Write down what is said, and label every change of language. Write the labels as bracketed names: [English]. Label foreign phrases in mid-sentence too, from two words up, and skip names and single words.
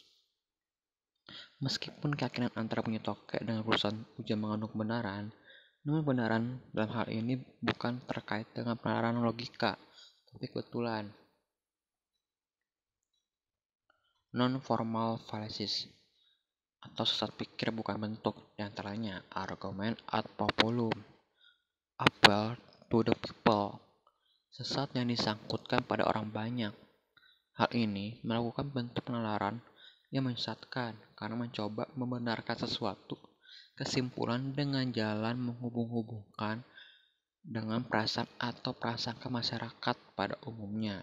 [Indonesian] Meskipun keyakinan antara bunyi tokek dengan urusan ujian mengandung kebenaran, namun kebenaran dalam hal ini bukan terkait dengan peneraran logika, tapi kebetulan. [English] Non-formal fallacies, [Indonesian] atau sesat pikir bukan bentuk, diantaranya argumen [Latin] ad populum, [English] appeal to the people, [Indonesian] sesat yang disangkutkan pada orang banyak. Hal ini melakukan bentuk penalaran yang menyesatkan karena mencoba membenarkan sesuatu kesimpulan dengan jalan menghubung-hubungkan dengan perasaan atau prasangka masyarakat pada umumnya.